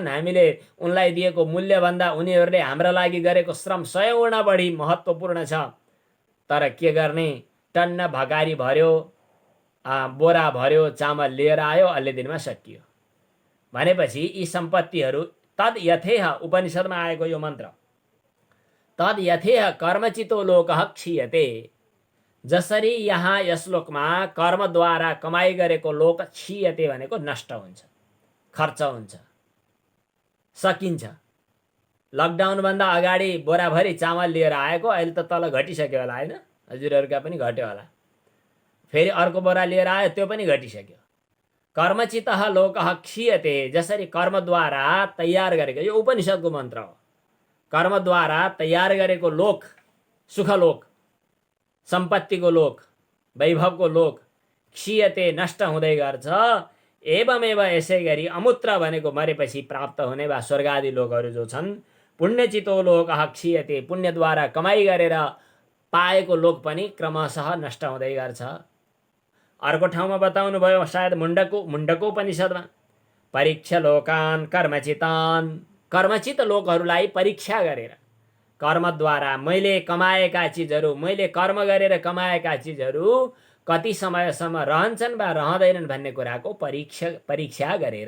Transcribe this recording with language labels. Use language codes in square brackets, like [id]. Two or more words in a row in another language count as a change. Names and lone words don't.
[ne] हामीले उनलाई दिएको मूल्यभन्दा उनीहरूले हाम्रा लागि गरेको श्रम 100 गुणा बढी महत्त्वपूर्ण छ। तर के गर्ने, टन्न भकारी भर्यो, बोरा भर्यो, चामल लिएर आयो, अलि दिनमा सकियो। भनेपछि यी सम्पत्तिहरू [sa] तद यथेह, [ne] उपनिषदमा आएको यो मन्त्र, [sa] तद यथेह कर्मचितो लोकः क्षीयते। [ne] जसरी यहाँ यस लोकमा कर्मद्वारा कमाई गरेको [sa] लोक क्षीयते [ne] भनेको नष्ट हुन्छ, खर्च हुन्छ, सकिन्छ। लकडाउनभन्दा अगाडि बोराभरि चामल लिएर आएको अहिले त तल घटिसक्यो होला, होइन? हजुरहरूका पनि घट्यो होला। फेरि अर्को बोरा लिएर आयो, त्यो पनि घटिसक्यो। [sa] कर्मचितः लोकः क्षीयते। [ne] जसरी कर्मद्वारा तयार गरेको, यो उपनिषदको मन्त्र हो, कर्मद्वारा तयार गरेको लोक, सुखलोक, सम्पत्तिको लोक, वैभवको लोक क्षीयते, नष्ट हुँदै गर्छ। एवमेव यसै गरी अमूत्र भनेको मरेपछि प्राप्त हुने वा स्वर्गादि लोकहरू जो छन्, [sa] पुण्यचितो लोकः क्षीयते, [ne] पुण्यद्वारा कमाई गरेर पाएको लोक पनि क्रमशः नष्ट हुँदै गर्छ। अर्को ठाउँमा बताउनु भयो, सायद मुण्डको उपनिषदमा, [sa] परीक्षा लोकान् कर्मचितान्। [ne] कर्मचित लोकहरूलाई परीक्षा गरेर, कर्मद्वारा मैले कमाएका चिजहरू, मैले कर्म गरेर कमाएका चिजहरू कति समयसम्म रहन्छन् वा रहँदैनन् भन्ने कुराको परीक्षा गरेर।